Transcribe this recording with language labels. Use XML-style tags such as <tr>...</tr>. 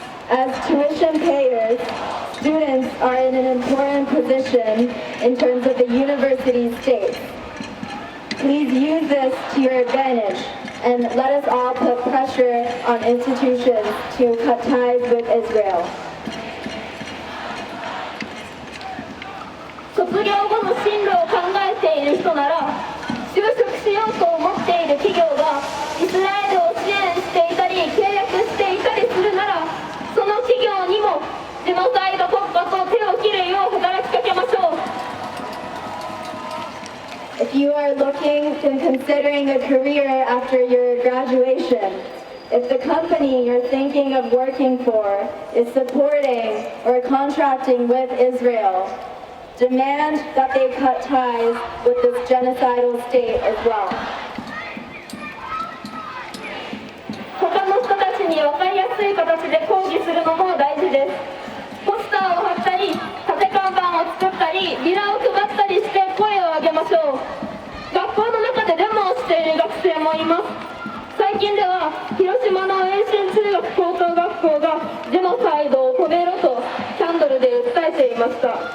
<en>As tuition payers, students are in an important position in terms of the university state. Please use this to your advantage and let us all put pressure on institutions to cut ties with Israel.</en> <ja>卒業後の進路を考えている人なら、就職しようと思っている企業がイスラエルを支援していたり契約していたりするなら、その企業にもジェノサイド国家と手を切るよう働きかけましょう。</ja> <en>If you are looking and considering a career after your graduation, if the company you're thinking of working for is supporting or contracting with Israel, demand that they cut ties with this genocidal state as well.</en> <ja>他の人たちに分かりやすい形で抗議するのも大事です。ポスターを貼ったり、縦看板を作ったり、ビラを配ったりして声を上げましょう。学校の中でデモをしている学生もいます。最近では広島の栄新中学高等学校がジェノサイドを止めろとキャンドルで訴えていました。</ja>